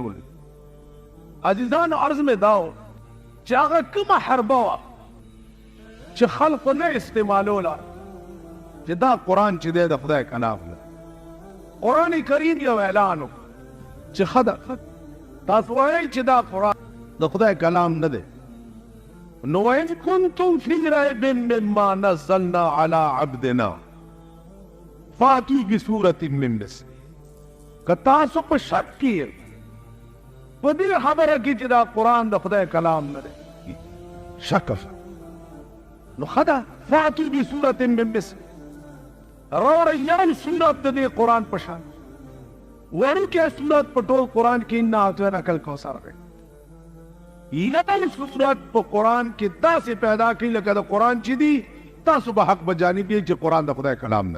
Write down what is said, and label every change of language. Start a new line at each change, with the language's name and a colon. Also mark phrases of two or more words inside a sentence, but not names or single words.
Pashto: عزیزانو عرض مې دا و چې هغه کومه حربه وه چې خلقو نه استعمالوله، چې دا قرآن چې دی د خدای کلام دی. قرآن کریم یو اعلان وکړ چې ښه ده تاسو وایئ چې دا قرآن د خدای کلام نه دی، نو
Arabic: وإن كنتم في ريب مما نزلنا على عبدنا فأتوا بسورة من مثله.
Pashto: که تاسو په شک کې په دې خبره کې چې دا قرآن د خدای کلام نه دی شک نو ښه ده
Arabic: فأتوا بسورة من مثله،
Pashto: راوړئ یو سورت د دې قرآن په شان. وړوکی سورت په ټول قرآن کې
Arabic: انا اعطیناک الکوثر
Pashto: دی. یو سورت په قرآن کې داسې پیدا کړي لکه د قرآن چې دي تاسو به حق به جانب یې چې قرآن د خدای کلام نه.